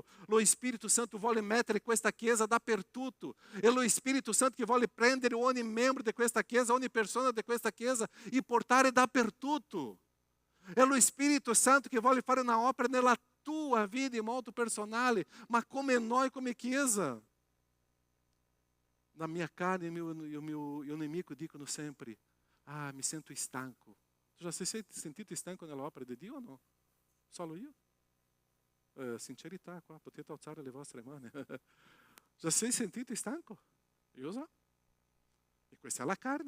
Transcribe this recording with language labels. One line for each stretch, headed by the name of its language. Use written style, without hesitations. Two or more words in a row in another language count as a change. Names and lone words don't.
Italian: Lo Spirito Santo vuole mettere questa chiesa dappertutto. È lo Spirito Santo che vuole prendere ogni membro di questa chiesa, ogni persona di questa chiesa e portare dappertutto. È lo Spirito Santo che vuole fare una opera nella tua vida in modo personale, ma come noi, come chiesa.
Portuguese: Na minha carne e o meu inimigo
Italian: dicono sempre: mi sento stanco. Tu já se sentito stanco nella opera di Dio o no? Solo io? Sincerità qua, potete alzare le vostre mani. Già sei sentito stanco? Io so. E questa è la carne.